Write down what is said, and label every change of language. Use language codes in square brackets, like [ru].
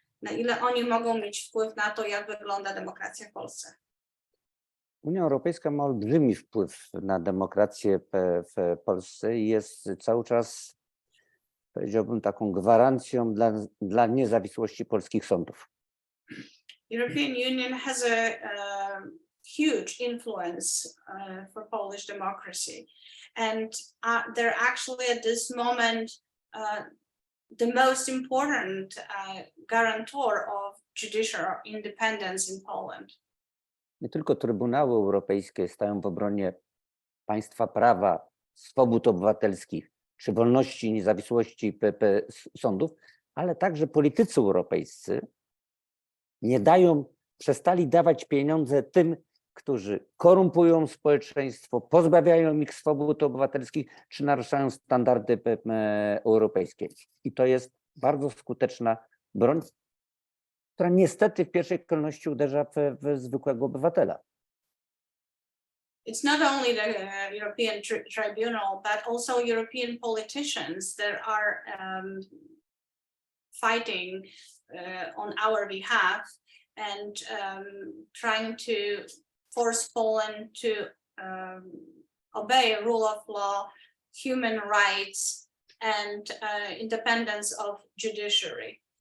[pl] Na ile oni mogą mieć wpływ na to, jak wygląda demokracja w Polsce? Unia Europejska ma olbrzymi wpływ na demokrację w Polsce i jest cały czas, powiedziałbym, taką gwarancją dla niezawisłości polskich sądów. [en] European Union has a huge influence for Polish democracy, and they're actually at this moment the most important guarantor of judicial independence in Poland. [pl] Nie tylko Trybunały Europejskie stają w obronie państwa prawa, swobód obywatelskich czy wolności i niezawisłości sądów, ale także politycy europejscy przestali dawać pieniądze tym, którzy korumpują społeczeństwo, pozbawiają ich swobód obywatelskich czy naruszają standardy europejskie. I to jest bardzo skuteczna broń, która niestety w pierwszej kolejności uderza w zwykłego obywatela. [en] It's not only the European Tribunal, but also European politicians that are fighting on our behalf and trying to force Poland to obey rule of law, human rights, and independence of judiciary.